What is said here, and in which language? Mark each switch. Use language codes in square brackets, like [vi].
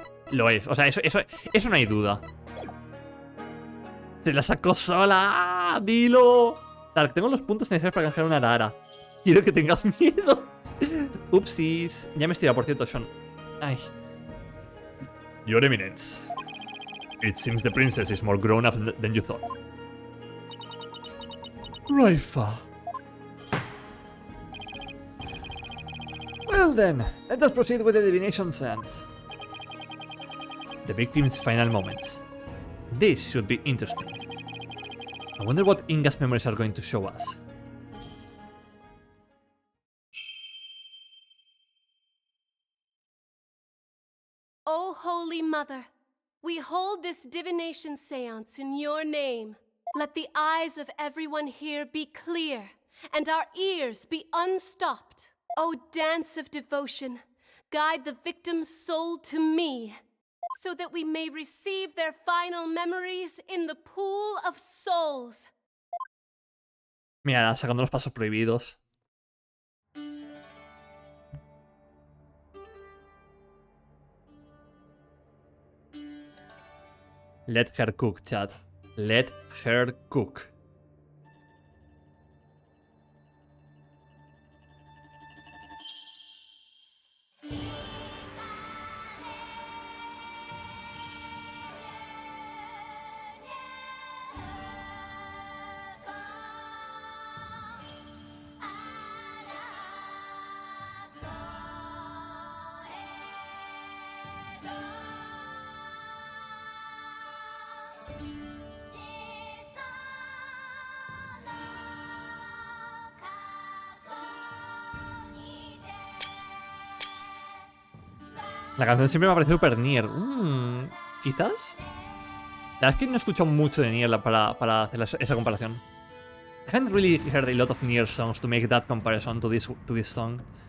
[es] Lo es, o sea, eso no hay duda. Se la sacó sola, dilo. Tark, tengo los puntos necesarios para canjear una Arara. Quiero que tengas miedo. Upsis. Ya me he estirado, por cierto, Sean. Ay. [en] Your Eminence. It seems the princess is more grown up than you thought. Raifa. Well then, let us proceed with the divination seance. The victim's final moments. This should be interesting. I wonder what Inga's memories are going to show us. O Holy Mother, we hold this divination seance in your name. Let the eyes of everyone here be clear, and our ears be unstopped. O dance of devotion, guide the victim's soul to me, so that we may receive their final memories in the pool of souls. [es] Mira, sacando los pasos prohibidos. [en] Let her cook, chat. Let her cook. [es] La canción siempre me ha parecido súper Nier. ¿Quizás? La verdad es que no he escuchado mucho de Nier para hacer esa comparación. [en] I haven't really heard a lot of Nier songs to make that comparison to this song.